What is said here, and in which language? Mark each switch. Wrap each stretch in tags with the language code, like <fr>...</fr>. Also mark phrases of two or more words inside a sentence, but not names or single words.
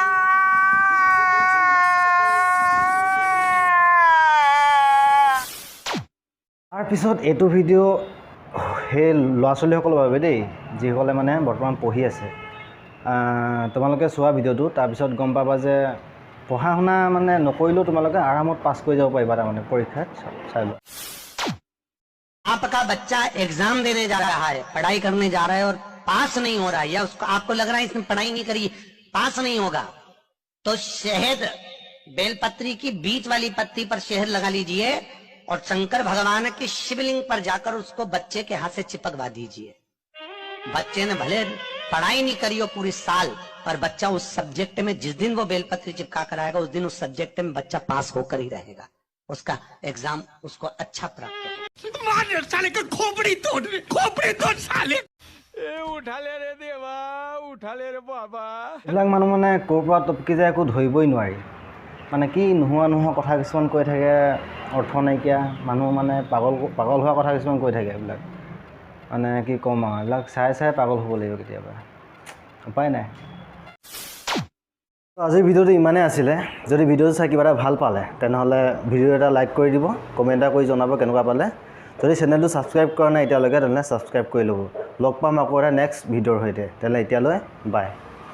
<as>তাৰপিছত এইটো ভিডিঅ' সেই ল'ৰা ছোৱালীসকলৰ বাবে দেই যিসকলে মানে বৰ্তমান পঢ়ি আছে তোমালোকে চোৱা ভিডিঅ'টো তাৰপিছত গম পাবা যে পঢ়া শুনা মানে নকৰিলেও তোমালোকে আৰামত পাছ কৰি যাব পাৰিবা তাৰমানে পৰীক্ষাত চাই লোৱা</as> <hi>आपका बच्चा एग्जाम देने जा रहा है पढ़ाई करने जा रहा है और पास नहीं हो रहा है या उसको आपको लग रहा है इसने पढ़ाई नहीं करी पास नहीं होगा तो शहद बेलपत्री की बीच वाली पत्ती पर शहद लगा लीजिए और शंकर भगवान के शिवलिंग पर जाकर उसको बच्चे के हाथ से चिपकवा दीजिए बच्चे ने भले पढ़ाई नहीं करी हो पूरी साल पर बच्चा उस सब्जेक्ट में जिस दिन वो बेलपत्री चिपका कर आएगा उस दिन उस सब्जेक्ट में बच्चा पास होकर ही रहेगा उसका एग्जाम उसको अच्छा प्राप्त होगा साले का खोपड़ी तोड़ साले উঠা ले रे बाबा</hi> <as>এইবিলাক মানুহ মানে ক'ৰ পৰা টপকি যায় একো ধৰিবই নোৱাৰি মানে কি নোহোৱা কথা কিছুমান কৈ থাকে অৰ্থ নাইকিয়া মানুহ মানে পাগল হোৱা কথা কিছুমান কৈ থাকে এইবিলাক মানে কি ক'ম আৰু এইবিলাক চাই পাগল হ'ব লাগিব কেতিয়াবা উপায় নাই আজিৰ ভিডিঅ'টো ইমানেই আছিলে যদি ভিডিঅ'টো চাই কিবা এটা ভাল পালে তেনেহ'লে ভিডিঅ' এটা লাইক কৰি দিব কমেণ্ট এটা কৰি জনাব কেনেকুৱা পালে যদি চেনেলটো ছাবস্ক্ৰাইব কৰা নাই এতিয়ালৈকে তেনেহ'লে ছাবস্ক্ৰাইব কৰি ল'ব লগ পাম আকৌ এটা নেক্সট ভিডিঅ'ৰ সৈতে তেনেহ'লে এতিয়ালৈ বাই</as>